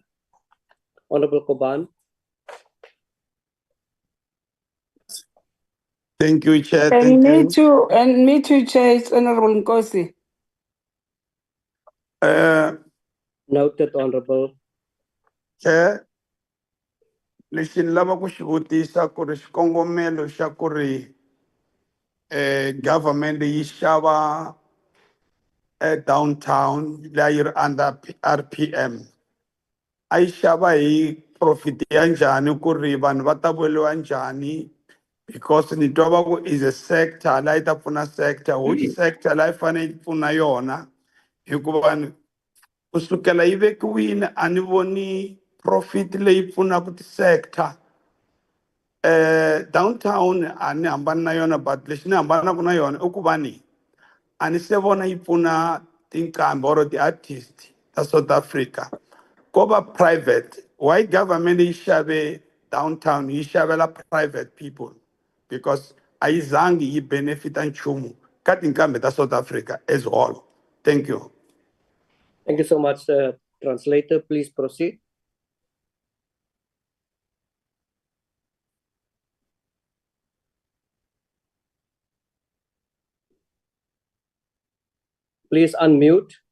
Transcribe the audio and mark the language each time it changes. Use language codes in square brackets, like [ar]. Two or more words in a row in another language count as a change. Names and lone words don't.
[en] Honorable Koban. Thank you, Chair. And Thank me you. too, Chair, it's Honorable Nkosi. Noted, Honorable. Chair, [ts] lexi ni lava ku xi vutisa ku ri xikongomelo xa ku ri government yi xava downtown leyi yi ri [en] under RPM [ts] a yi xava hi profit ya njhani ku ri vanhu va ta vuyeriwa njhani, because ni twa va ku [en] is a sector [ts] la yi ta pfuna sector, [en] which sector [ts] la yi fanele yi pfuna yona, hikuva vanhu kusukela yi vekiwile a ni voni profit leyi pfunaka ti-sector. Downtown a ni hambani na yona, but lexi ni hambanaka na yona i ku va ni a ni se vona yi pfuna tinqambi or ti-artist ta South Africa. Ko va private, [en] why government [ts] yi xave downtown yi xavela [en] private people? [ts] Because a yi zangi yi benefita nchumu ka tinqambi ta South Africa [en] as whole. Thank you. Thank you so much, translator. Please proceed. Please unmute.